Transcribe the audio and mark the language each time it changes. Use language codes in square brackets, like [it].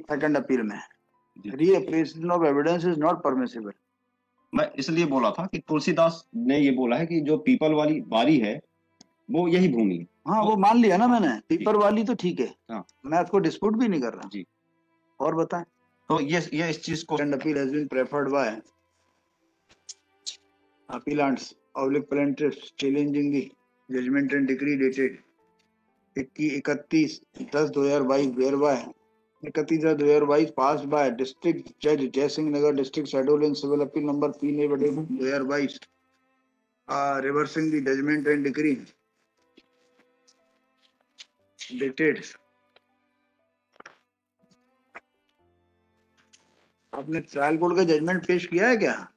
[en] Second appeal में reappreciation of evidence is not permissible. [hi] मैं इसलिए बोला था कि तुलसीदास ने ये बोला है कि जो पीपल वाली बारी है वो यही भूमि है। हाँ, वो मान लिया ना मैंने, पीपर वाली तो ठीक है। हाँ, मैं उसको डिस्प्यूट भी नहीं कर रहा जी। और बताएं। तो ये इस चीज को [en] Second appeal has been preferred by appellants oblique plaintiffs challenging the judgment and decree dated 31/10/2022 whereby 31/10/2022 passed by District Judge Jai Singh Nagar District Schedule in Civil Appeal number P/2022 reversing the judgment and decree dated। [hi] आपने trial court का judgement पेश किया है क्या?